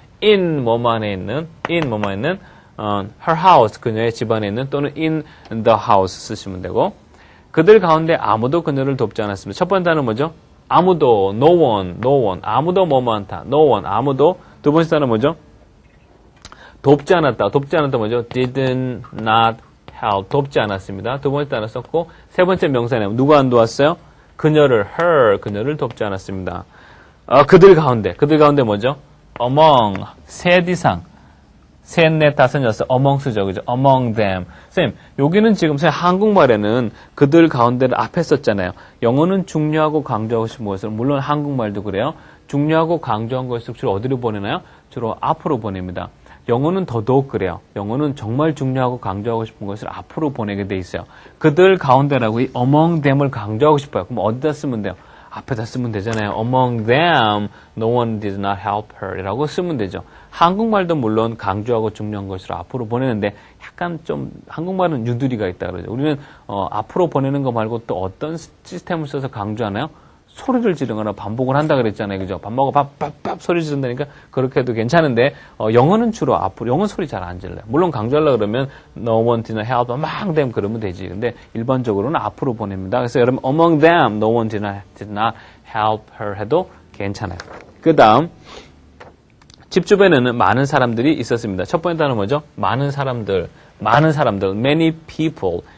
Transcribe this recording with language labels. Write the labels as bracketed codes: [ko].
[ko] in 뭐뭐 안에 있는 her house, 그녀의 집 안에 있는 또는 in the house 쓰시면 되고, 그들 가운데 아무도 그녀를 돕지 않았습니다. 첫 번째 단어 뭐죠? 아무도, no one, 아무도 뭐뭐 않다, no one, 아무도. 두 번째 단어 뭐죠? 돕지 않았다 뭐죠? [en] did not help, [ko] 돕지 않았습니다. 두 번째 단어 썼고, 세 번째 명사는 누가 안 도왔어요? 그녀를, her, 그녀를 돕지 않았습니다. 그들 가운데 뭐죠? among, 셋 이상, 셋, 넷, 다섯, 여섯, among스죠, 그죠? [en] among them. [ko] 쌤, 여기는 지금 한국말에는 그들 가운데를 앞에 썼잖아요. 영어는 중요하고 강조하고 싶은 것을, 물론 한국말도 그래요. 중요하고 강조한 것을 주로 어디로 보내나요? 주로 앞으로 보냅니다. 영어는 더더욱 그래요. 영어는 정말 중요하고 강조하고 싶은 것을 앞으로 보내게 돼 있어요. 그들 가운데라고 이 among them을 강조하고 싶어요. 그럼 어디다 쓰면 돼요? 앞에다 쓰면 되잖아요. [en] Among them, no one did not help her 이라고 [ko] 쓰면 되죠. 한국말도 물론 강조하고 중요한 것으로 앞으로 보내는데 약간 좀 한국말은 유두리가 있다 그러죠. 우리는 앞으로 보내는 거 말고 또 어떤 시스템을 써서 강조하나요? 소리를 지르거나 반복을 한다 그랬잖아요. 그죠? 밥 먹어, 밥 소리 지른다니까 그렇게 해도 괜찮은데, 영어는 주로 앞으로, 영어 소리 잘 안 질러요. 물론 강조하려고 그러면, [en] no one did not help, among them 그러면 되지. [ko] 근데 일반적으로는 앞으로 보냅니다. 그래서 여러분, [en] among them, no one did not help her [ko] 해도 괜찮아요. 그 다음, 집 주변에는 많은 사람들이 있었습니다. 첫 번째 단어 뭐죠? 많은 사람들, [en] many people.